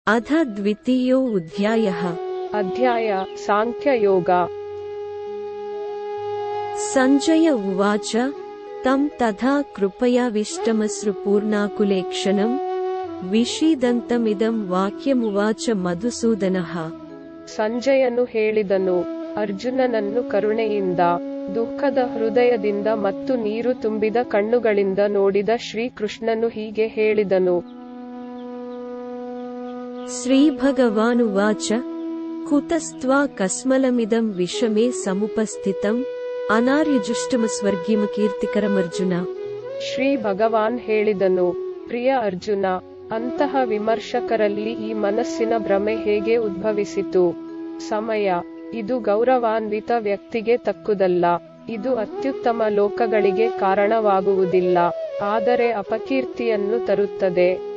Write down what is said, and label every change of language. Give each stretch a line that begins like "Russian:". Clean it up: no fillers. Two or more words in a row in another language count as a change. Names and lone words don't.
Sanskrit: अथ द्वितीयोऽध्यायः। अध्याय सांख्ययोग। संजय उवाच तं तथा कृपयाविष्टमश्रुपूर्णाकुलेक्षणं विषीदन्तमिदं वाक्यमुवाच मधुसूदनः।
Kannada: ಸಂಜಯನು ಹೇಳಿದನು, ಅರ್ಜುನನನ್ನು ಕರುಣೆಯಿಂದ, ದುಃಖದ ಹೃದಯದಿಂದ ಮತ್ತು ನೀರು ತುಂಬಿದ ಕಣ್ಣುಗಳಿಂದ ನೋಡಿದ ಶ್ರೀಕೃಷ್ಣನು ಹೀಗೆ ಹೇಳಿದನು.
Sanskrit: श्रीभगवानुवाच कुतस्त्वा कस्मलमिदं विषमे समुपस्थितम् अनार्यजुष्टमस्वर्गीयಮಕೀರ್ತಿಕರಮರ್ಜುನ।
Kannada: ಶ್ರೀ ಭಗವಾನ್ ಹೇಳಿದನು, ಪ್ರಿಯ ಅರ್ಜುನ, ಅಂತಹ ವಿಮರ್ಶಕರಲ್ಲಿ ಈ ಮನಸ್ಸಿನ ಭ್ರಮೆ ಹೇಗೆ ಉದ್ಭವಿಸಿತು? ಸಮಯ, ಇದು ಗೌರವಾನ್ವಿತ ವ್ಯಕ್ತಿಗೆ ತಕ್ಕುದಲ್ಲ, ಇದು ಅತ್ಯುತ್ತಮ ಲೋಕಗಳಿಗೆ ಕಾರಣವಾಗುವುದಿಲ್ಲ, ಆದರೆ ಅಪಕೀರ್ತಿಯನ್ನು ತರುತ್ತದೆ.